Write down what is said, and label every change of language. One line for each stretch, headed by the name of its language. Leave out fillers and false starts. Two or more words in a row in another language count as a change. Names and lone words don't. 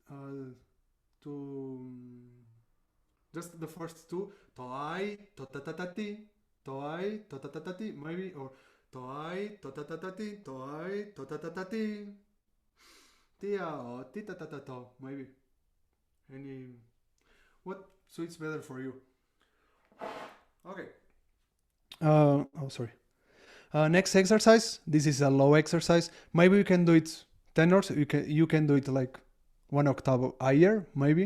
English: two, just the first two, toai, totatatati, toai, totatatati, maybe, or toai, totatatati, toai, totatatati, tia, or titatatato, maybe. What suits better for you? Okay. Oh, sorry. Next exercise. This is a low exercise. Maybe we can do it tenors. You can do it like 1 octave higher, maybe.